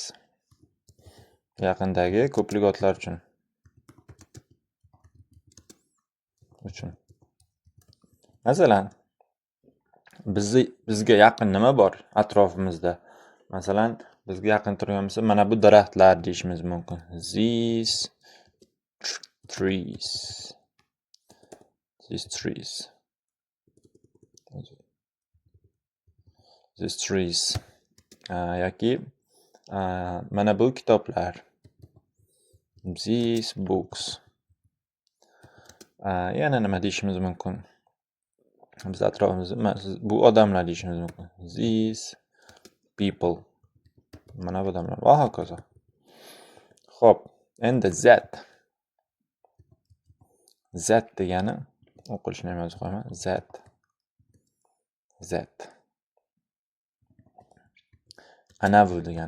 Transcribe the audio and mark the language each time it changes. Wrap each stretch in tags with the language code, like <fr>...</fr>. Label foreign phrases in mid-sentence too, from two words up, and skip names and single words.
<uz>Yaqindagi ko'plik otlar uchun. Masalan, bizga yaqin nima bor atrofimizda? Masalan, bizga yaqin turgan bo'lsa, mana bu daraxtlar deyishimiz mumkin.</uz> <en>These trees.</en> <uz>Yoki mana bu kitoblar.</uz> <en>These books.</en> <uz>Yana nima deyishimiz mumkin? Biz atrofimizda bu odamlar deyishimiz mumkin.</uz> <en>These people.</en> <uz>Mana bu odamlar va hokazo. Xo'p, endi that. That degani o'qilishini ham yozib qo'yaman. That. Anavi degani.</uz>